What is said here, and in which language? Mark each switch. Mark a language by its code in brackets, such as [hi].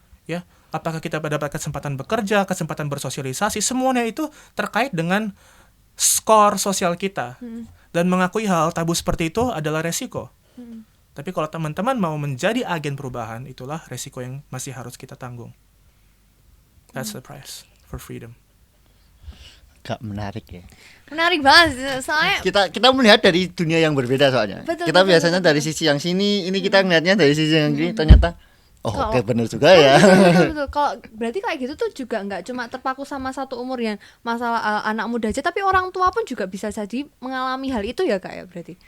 [id] Ya, apakah kita dapat kesempatan bekerja, kesempatan bersosialisasi, semuanya itu terkait dengan skor sosial kita. Dan mengakui hal tabu seperti itu adalah resiko. Tapi kalau teman-teman mau menjadi agen perubahan, itulah resiko yang masih harus kita tanggung. [en] That's the price for freedom. [id] Gak menarik ya. Menarik banget, soalnya Kita melihat dari dunia yang berbeda soalnya. Kita biasanya dari sisi yang sini, ini kita ngeliatnya dari sisi yang ini, ternyata oke, benar juga ya. Betul. Kalau berarti kayak gitu tuh juga nggak cuma terpaku sama satu umur yang masalah anak muda aja, tapi orang tua pun juga bisa jadi mengalami hal itu ya, Kak, ya berarti.